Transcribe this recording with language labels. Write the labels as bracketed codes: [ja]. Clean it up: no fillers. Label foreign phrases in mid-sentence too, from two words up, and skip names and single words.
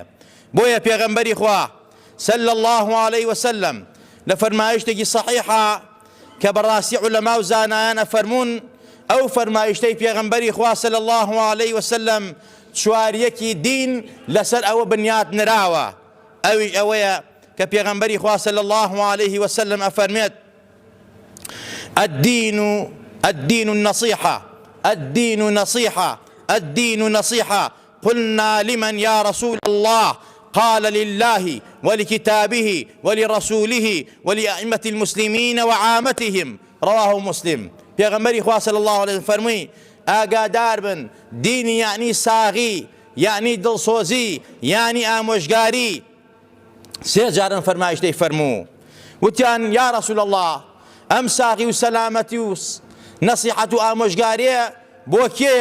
[ckb] بۆیە پێغەمبەری خوا [ar] صلی الله عليه وسلم [ckb] لە فەرمایشتێکی صحیحە کە بەڕاستی عولەما و زانایان ئەفەرمون، ئەو فەرمایشتەی پێغەمبەری خوا [ar] صلی الله عليه وسلم [ckb] چواریەکی دین لەسەر ئەوە بنیات نراوە. ئەوی ئەوەیە کە پێغەمبەری خوا [ar] صلی الله عليه وسلم [ckb] ئەفەرمێت [ar] الدين النصيحة، الدين نصيحة، الدين نصيحة. قلنا لمن يا رسول الله؟ قال لله ولكتابه ولرسوله ولأئمة المسلمين وعامتهم. رواه مسلم. [ckb] پێغەمبەری خوا [ar] صلی الله عليه وسلم [ckb] فەرمووی ئاگادار بن، دینی یعنی ساغی، یعنی دڵسۆزی، یعنی ئامۆژگاری. سێ جارن فەرمایشتەی فەرموو. وتیان [ar] یا رسول الله، [ckb] ئەم ساغی و سەلامەتی و نەسیحەت و ئامۆژگاریە بۆ کێیە؟